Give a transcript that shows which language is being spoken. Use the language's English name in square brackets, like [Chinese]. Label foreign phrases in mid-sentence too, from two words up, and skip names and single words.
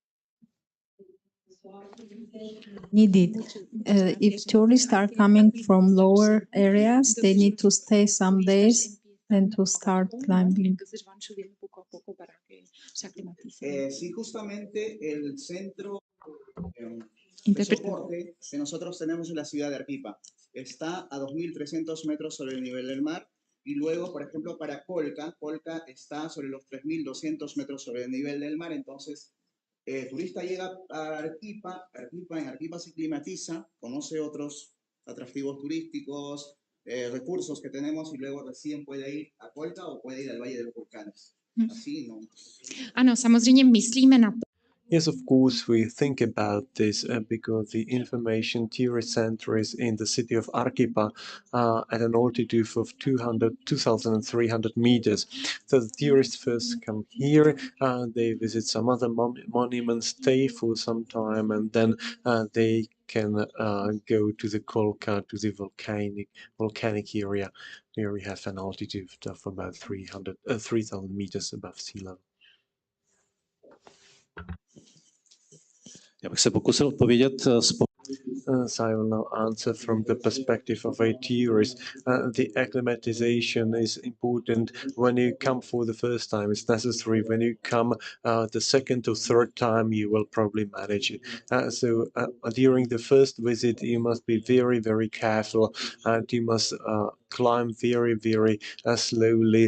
[English] Needed. If tourists are coming from lower areas, they need to stay some days and to start climbing. [Spanish] Sí, justamente el centro El soporte que nosotros tenemos en la ciudad de Arequipa está a 2.300 metros sobre el nivel del mar. Y luego, por ejemplo, para Colca está sobre los 3.200 metros sobre el nivel del mar. Entonces, el turista llega a Arequipa, en Arequipa se climatiza, conoce otros atractivos turísticos, recursos que tenemos y luego recién puede ir a Colca o puede ir al Valle de los Volcanes. Así, ¿no? [Czech] Ano, samozřejmě myslíme na to. [English] Yes, of course, we think about this because the information tourist center is in the city of Arequipa at an altitude of 2,300 meters. So the tourists first come here, they visit some other monuments, stay for some time, and then they can go to the Kolka, to the volcanic area, where we have an altitude of about 3,000 meters above sea level. [Czech] Já bych se pokusil odpovědět [English] So I will now answer from the perspective of a tourist. The acclimatization is important when you come for the first time. It's necessary when you come the second or third time, you will probably manage it. So during the first visit, you must be very, very careful, and you must climb very, very slowly.